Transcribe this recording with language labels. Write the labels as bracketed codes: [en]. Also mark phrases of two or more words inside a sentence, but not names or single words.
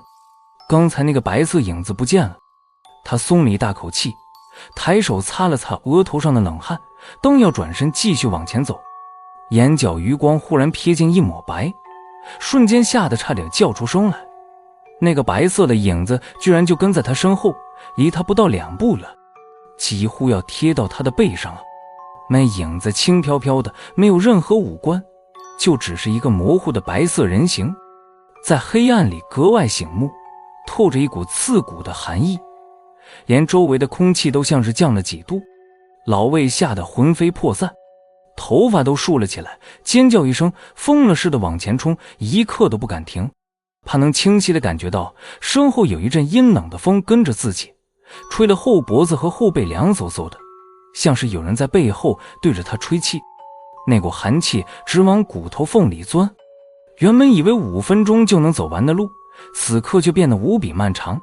[zh] 剛才那個白色影子不見了，他鬆了一大口氣，抬手擦了擦額頭上的冷汗，剛要轉身繼續往前走，眼角餘光忽然瞥見一抹白，瞬間嚇得差點叫出聲來。那個白色的影子居然就跟在他身後，離他不到2步了，幾乎要貼到他的背上了。那影子輕飄飄的，沒有任何五官，就只是一個模糊的白色人形，在黑暗裡格外醒目，透着一股刺骨的寒意，連周圍的空氣都像是降了幾度。老魏嚇得魂飛魄散，頭髮都豎了起來，尖叫一聲，瘋了似的往前衝，一刻都不敢停，怕能清晰地感覺到身後有一陣陰冷的風跟着自己， 吹得後脖子和後背涼飕飕的，像是有人在背後對着他吹氣。那股寒氣直往骨頭縫裡鑽，原本以為5分鐘就能走完的路，此刻就變得無比漫長。